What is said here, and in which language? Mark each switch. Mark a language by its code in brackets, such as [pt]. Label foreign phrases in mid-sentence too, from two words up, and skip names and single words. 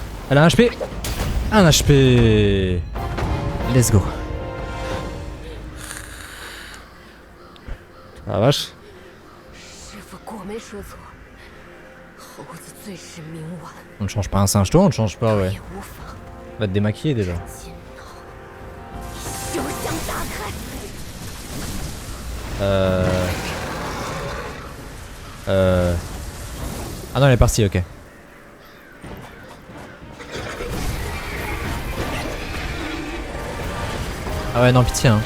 [fr] Elle a un HP. Un HP. [en] Let's go. [fr] Ah la vache. [zh] 师傅果没说错，猴子最是冥顽， [fr] On ne change pas un singe, toi on ne change pas, ouais. [zh] 也无妨。 [fr] Va te démaquiller déjà. [zh] 金脑，休想打开！ [fr] Ah non, elle est partie, ok. Ah ouais, non, pitié, hein.